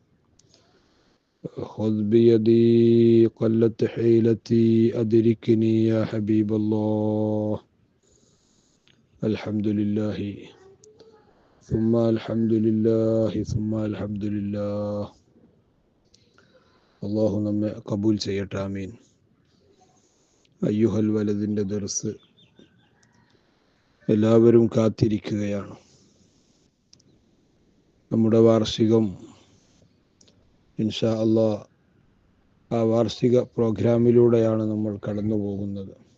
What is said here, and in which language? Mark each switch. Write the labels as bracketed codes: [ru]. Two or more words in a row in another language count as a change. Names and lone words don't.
[ar] خذ بيدي قلت حيلتي أدركني يا حبيب الله. الحمد لله ثم الحمد لله ثم الحمد لله. [ml] അള്ളാഹു നമ്മെ കബൂൽ ചെയ്യട്ടെ, ആമീൻ. അയ്യുഹൽ വലദിൻ്റെ ദർസ് എല്ലാവരും കാത്തിരിക്കുകയാണ്. നമ്മുടെ വാർഷികം [ar] إن شاء الله [ml] ആ വാർഷിക പ്രോഗ്രാമിലൂടെയാണ് നമ്മൾ കടന്നു പോകുന്നത്.